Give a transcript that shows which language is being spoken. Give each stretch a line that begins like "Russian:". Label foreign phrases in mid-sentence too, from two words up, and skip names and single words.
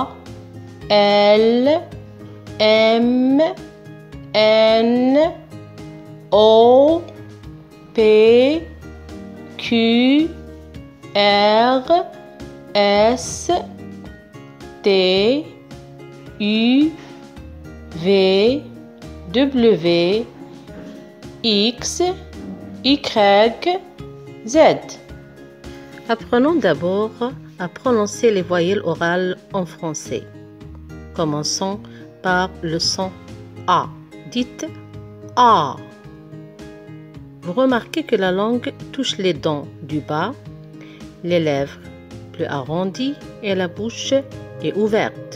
French: L, M, N, O, P, Q, R, S, T, U, V, W, X, Y, Z. Apprenons d'abord à prononcer les voyelles orales en français. Commençons par le son A. Dites A. Vous remarquez que la langue touche les dents du bas, les lèvres plus arrondies et la bouche est ouverte.